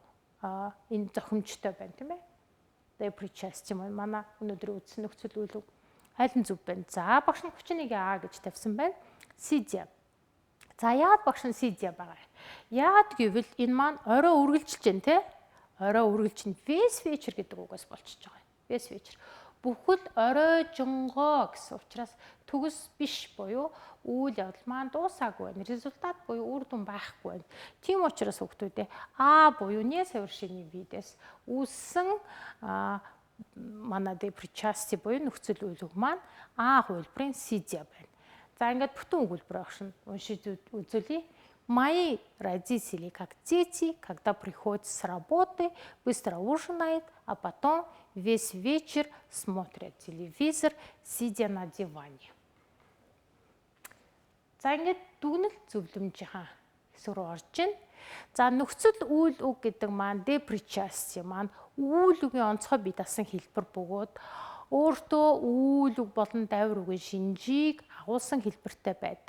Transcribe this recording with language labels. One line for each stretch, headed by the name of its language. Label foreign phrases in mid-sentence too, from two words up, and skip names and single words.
Mongolian: Энэ зохимжтой байна тийм ээ. Депричастие манай өнөөдөр үзсэн нөхцөл үйл үг аль нь зөв байна? За багш нь 31 А гэж тавьсан байна. Сидя. За яагаад багш нь сидя байгаа? Яагаад гэвэл энэ маань орой үргэлжилж байна те. Орой үргэлжин
Russian: весь вечер
Mongolian: гэдэг үгээс болчихж байгаа.
Russian: Весь вечер.
Mongolian: Бүхэл оройжонгоо гэсэн учраас төгс биш буюу үйл явдал маань дуусаагүй байна. Результат буюу үр дүн байхгүй байна. Тийм учраас хүүхдүүдээ А буюу несовершенный видээс үүссэн манай депричастие буюу нөхцөл үйл үг маань А хувилбарын сидя байна. За ингээд бүтэн өгүүлбэр огшин уншиж үзүүлье.
Russian: Мои родители как дети, когда приходят с работы, быстро ужинают, а потом весь вечер смотрят телевизор, сидя на диване.
Mongolian: За ингээд дүгнэлт зөвлөмжийн хэсэг рүү орж ийн. За нөхцөл үйл үг гэдэг маань депричастие маань үйл үгийн онцгой бие даасан хэлбэр бөгөөд өөртөө үйл үг болон давир үгийн шинжийг агуулсан хэлбэртэй байдаг.